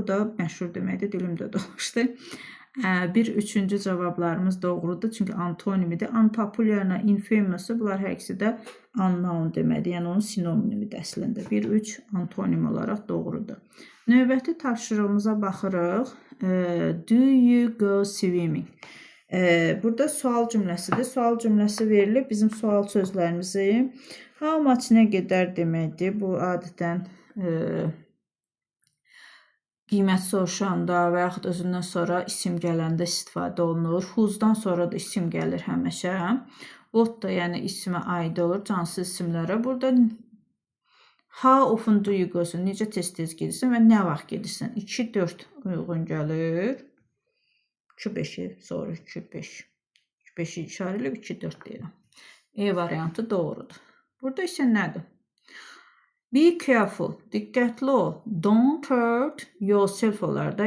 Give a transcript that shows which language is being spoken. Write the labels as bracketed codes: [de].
[az] Bu da məşhur deməkdir, dilimdə dolaşdı. Bir üçüncü cavablarımız doğrudur. Çünki antonimidir. Unpopularla infamous, bunlar hər ikisi də unknown deməkdir. Yəni onun sinonimidir əslində. 1-3 antonim olaraq doğrudur. Növbəti tapşırığımıza baxırıq. [en] Do you go swimming? [az] Burada sual cümləsidir. Sual cümləsi verilib. Bizim sual sözlərimizi [en] how much [az] nə qədər deməkdir. Bu adətən qiymət soruşanda və yaxud özündən sonra isim gələndə istifadə olunur. Who'dan sonra da isim gəlir həmişə. What da yəni ismə aid olur, cansız isimlərə. Burada [en] how often do you go? [az] Necə tez-tez gedirsən və nə vaxt gedirsən? 2-4 uyğun gəlir. 2-5-i sonra 2-5. 5-i işarə edib 2-4 deyirəm. E variantı doğrudur. Burada isə nədir? [en] Be careful, [az] diqqətli ol. [en] Don't hurt yourself [az] olar da.